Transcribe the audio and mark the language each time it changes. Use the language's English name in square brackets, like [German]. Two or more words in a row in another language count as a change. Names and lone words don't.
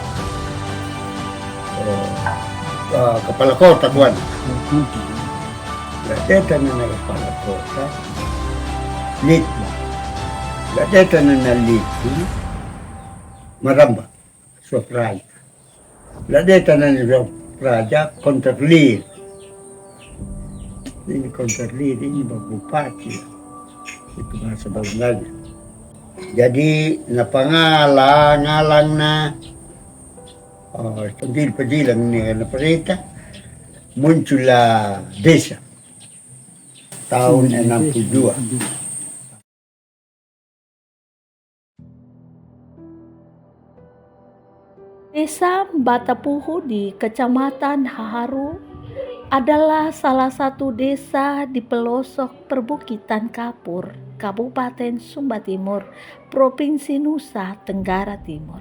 [Indonesian] kepala kota kuan datang na kepala kota Litma datang na Litu Maramba Suaprai datang na Raja Konterlir. Ini Konterlir ini bupati. Itu bahasa Belanda. Jadi [Kambera] na ngalang na pedilang ni na [Indonesian] perintah muncullah desa tahun 62. Desa Batapuhu di Kecamatan Haharu adalah salah satu desa di pelosok perbukitan Kapur, Kabupaten Sumba Timur, Provinsi Nusa Tenggara Timur.